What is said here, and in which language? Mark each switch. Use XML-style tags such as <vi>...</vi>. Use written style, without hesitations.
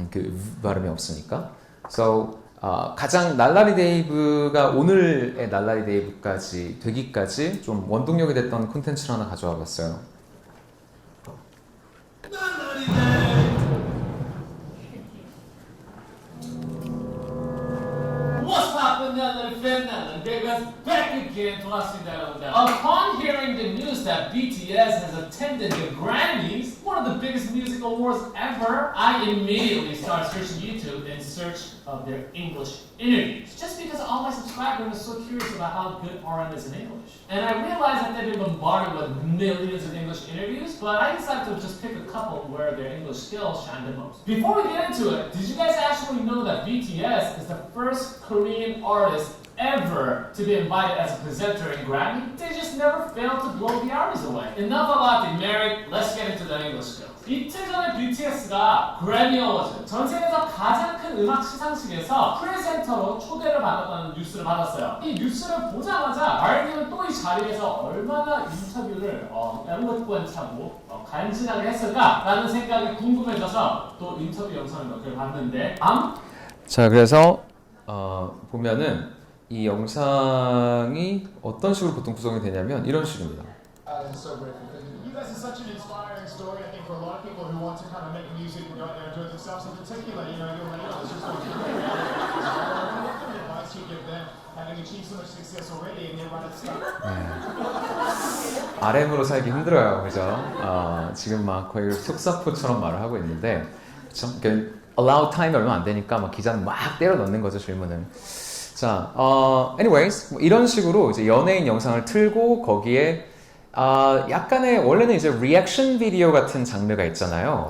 <ko>그 발음이 없으니까. So 가장 날라리 데이브가 오늘의 날라리 데이브까지 되기까지 좀 원동력이 됐던 콘텐츠를 하나 가져와 봤어요.</ko> <en>What's poppin'</en> <ko>나는 팬나는 내가</ko> <en>back again</en> <ko>돌아왔습니다 여러분들.</ko> <en>Upon hearing the news that BTS has attended the Grammys, one of the biggest music awards ever, I immediately started searching YouTube in search of their English interviews. Just because all my subscribers are so curious about how good RM is in English. And I realized that they've been bombarded with millions of English interviews, but I decided to just pick a couple where their English skills shine the most. Before we get into it, did you guys actually know that BTS is the first Korean artist ever to be invited as a presenter in Grammy? They just never failed to blow the armies away. Enough about the merit, let's get into the English skills.</en> <ko>이틀 전에 BTS가 그래미 어워즈, 전 세계에서 가장 큰 음악 시상식에서 프레젠터로 초대를 받았다는 뉴스를 받았어요. 이 뉴스를 보자마자 RM은 또 이 자리에서 얼마나 인터뷰를 엘로კვ엔트하고 간지나게 했을까라는 생각이 궁금해져서 또 인터뷰 영상을 몇 개를 봤는데 자, 그래서 보면은 이 영상이 어떤 식으로 보통 구성이 되냐면 이런 식입니다.</ko> <en>You guys are such an inspiring story, I think, for a lot of people who want to kind of make music and go out there and enjoy themselves. In particular, you know, you're it's just like, what advice you give them, having achieved so much success already, and you're right at the start?</en> <ko>RM으로 살기 힘들어요, 그죠? 지금 막 거의 속사포처럼 말을 하고 있는데, 그렇죠? 그러니까 allow 타임이 얼마 안 되니까 막 기자는 막 때려 넣는 거죠, 질문을. 자, anyways, 뭐 이런 식으로 이제 연예인 영상을 틀고 거기에 약간의 원래는 이제 리액션 비디오 같은 장르가 있잖아요.</ko>